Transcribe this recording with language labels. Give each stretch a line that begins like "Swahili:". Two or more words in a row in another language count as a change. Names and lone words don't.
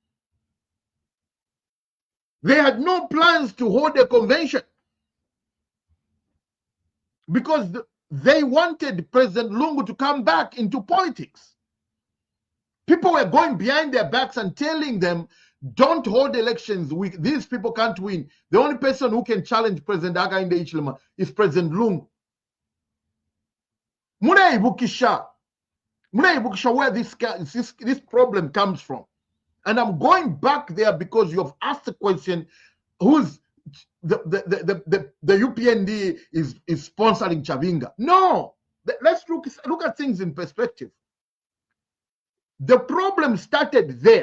English: They had no plans to hold a convention because they wanted President Lungu to come back into politics. People were going behind their backs and telling them, don't hold elections. These people can't win. The only person who can challenge President Hakainde Hichilema is President Lungu.
Bemba: Muna ibukisha
English: where this problem comes from. And I'm going back there because you have asked the question, who's the UPND is sponsoring CHABINGA. No, let's look at things in perspective. The problem started there.